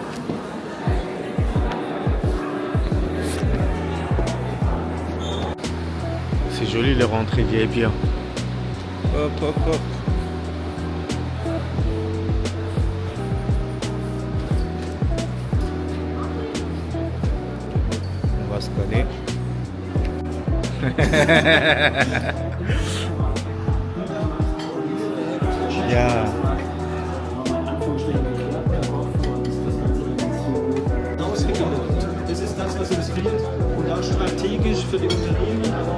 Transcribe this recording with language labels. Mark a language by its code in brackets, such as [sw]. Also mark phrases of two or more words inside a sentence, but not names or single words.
[fr] C'est joli les rentrées VIP. Hop hop hop. On va scanner. [en] Yeah. [de] Das ist das, was uns fehlt und auch strategisch für die Unternehmen.